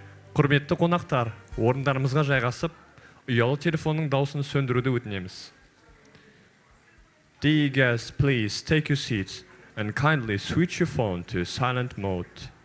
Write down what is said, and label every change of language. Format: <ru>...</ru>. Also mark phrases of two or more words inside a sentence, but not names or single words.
<kk>Құрметті қонақтар, орындарымызға жайғасып, ұялы телефонның дауысын сөндіруді өтінеміз.</kk> <en>Dear guests, please take your seats and kindly switch your phone to silent mode.</en>